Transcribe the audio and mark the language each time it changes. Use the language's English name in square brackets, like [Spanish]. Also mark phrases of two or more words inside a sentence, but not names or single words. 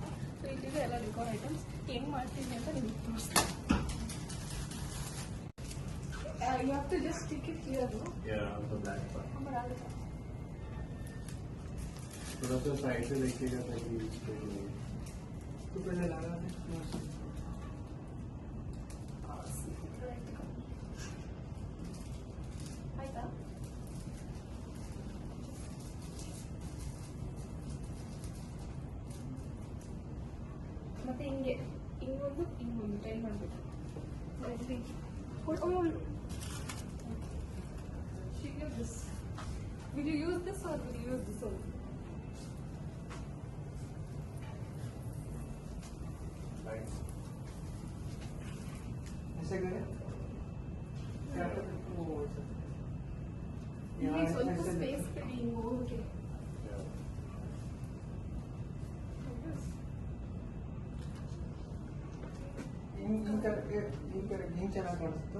[Kannada] ಸೊ ಇಲ್ಲಿದೆ ಎಲ್ಲ [English] decor items. [Kannada] ಹೆಂಗೆ ಮಾಡ್ತೀವಿ ಅಂತ ನಿಮ್ಗೆ ತೋರಿಸ್ತೀನಿ. [English] You have to just stick it here. [Hindi] थोड़ा सा साइड से देखिएगा ताकि तो पहले लगा दे. [Kannada] ಆಯ್ತಾ? ಮತ್ತೆ ಹಿಂಗೊಂದು ಟ್ರೈ ಮಾಡಬೇಕು. [English] Will you use this or will you use this one? [Hindi] ऐसे करें [Kannada] ಸ್ವಲ್ಪ ಸ್ಪೇಸ್ ಬಿಡಿ. ಓಕೆ, ಹಿಂಗ್ ಚೆನ್ನಾಗಿ ಕಾಣಿಸ್ತಾ